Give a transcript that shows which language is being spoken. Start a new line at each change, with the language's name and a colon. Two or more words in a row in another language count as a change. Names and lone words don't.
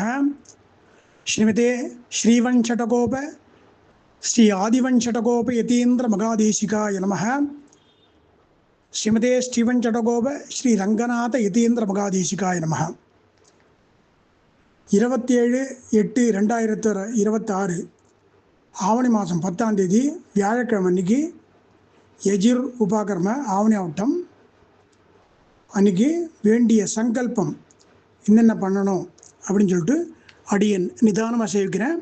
Sanskrit: श्रीमते श्रीवंशटकोप श्री आदिवंशटकोप यतीन्द्र मगाधीशिकाय नमः। श्रीमते श्रीवंशटकोप श्री रंगनाथ यतीन्द्र मगाधीशिकाय नमः।
Tamil: 27/8/2026 ஆவணி மாதம் 10ஆம் தேதி வியாழக்கிழமை அன்னைக்கு எஜிர் உபாகர்ம ஆவணி ஆவட்டம் அன்றைக்கி வேண்டிய சங்கல்பம் என்னென்ன பண்ணணும் அப்படின்னு சொல்லிட்டு அடியன் நிதானமாக சேவிக்கிறேன்.